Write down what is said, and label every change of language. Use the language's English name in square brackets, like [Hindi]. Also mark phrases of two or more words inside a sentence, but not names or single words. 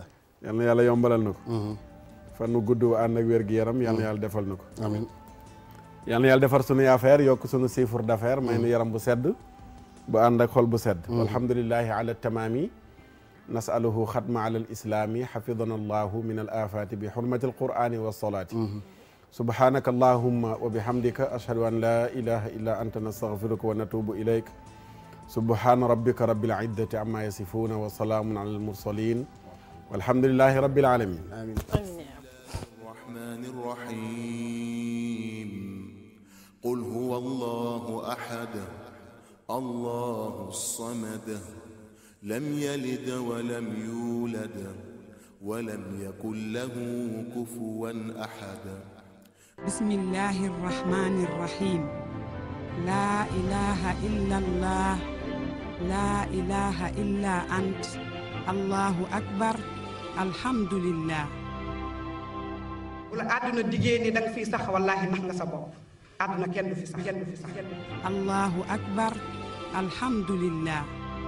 [Wolof] yal na yàlla yombalal na ko fan nu gudd ànd ak wér gi yaram yal na yàlla defal na ko amiin yal na yàlla defar sunuy affaire yokk sunu [French] chiffre d'affaires [Wolof] may nu yaram bu sedd bu ànd ak xol bu sedd [Arabic] الحمد لله على تمام نسأله ختما على الإسلام حفظنا الله من الآفات بحرمة القرآن والصلاة سبحانك اللهم وبحمدك أشهد أن لا إله إلا أنت نستغفرك ونتوب إليك سبحان ربك رب العزة عما يصفون وسلام على المرسلين والحمد لله رب العالمين [Wolof] amin [Arabic] الرحمن الرحيم قل هو الله أحد الله الصمد لم يلد ولم يولد ولم يكن له كفوا أحد بسم الله الرحمن الرحيم لا إله إلا الله لا إله إلا أنت الله أكبر الحمد لله [Wolof] bu la àdduna diggée ni da nga fiy sax wallaahi nax nga sa bopp àdduna kenn du fi sax kenn du fi sax [Arabic] الله أكبر الحمد لله